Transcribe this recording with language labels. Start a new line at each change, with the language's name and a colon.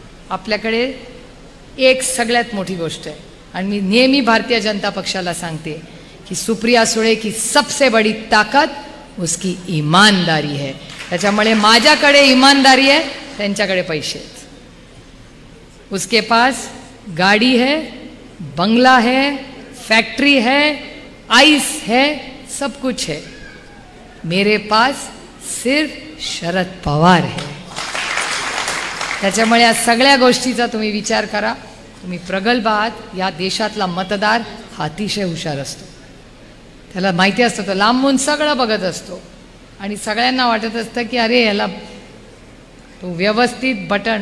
Marathi: आपल्याकडे एक सगळ्यात मोठी गोष्ट आहे आणि मी नेहमी भारतीय जनता पक्षाला सांगते की सुप्रिया सुळे
Hindi: की सबसे बड़ी ताकत उसकी ईमानदारी है.
Marathi: त्याच्यामुळे माझ्याकडे ईमानदारी आहे, त्यांच्याकडे पैसे आहेत.
Hindi: उसके पास गाड़ी है, बंगला है, फैक्ट्री है, आइस है, सब कुछ है. मेरे पास सिर्फ शरद पवार है.
Marathi: त्याच्यामुळे या सगळ्या गोष्टीचा तुम्ही विचार करा. तुम्ही प्रगल्भ आहात. या देशातला मतदार हा अतिशय हुशार असतो. त्याला माहिती असतं, तो लांबून सगळं बघत असतो आणि सगळ्यांना वाटत असतं की अरे याला तो व्यवस्थित बटन.